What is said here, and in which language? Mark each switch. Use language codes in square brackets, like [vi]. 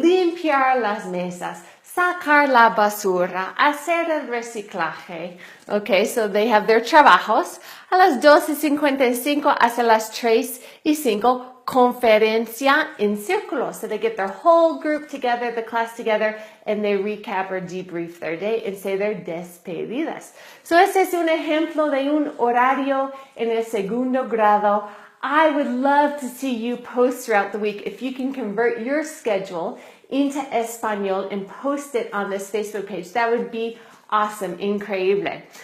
[es] Limpiar las mesas, sacar la basura, hacer el reciclaje. [en] Okay, so they have their trabajos. [es] A las 2:55 hasta las 3:05, conferencia en círculo. [en] So they get their whole group together, the class together, and they recap or debrief their day and say their despedidas. [es] So este es un ejemplo de un horario en el segundo grado. [en] I would love to see you post throughout the week. If you can convert your schedule into Espanol and post it on this Facebook page, that would be awesome, increíble.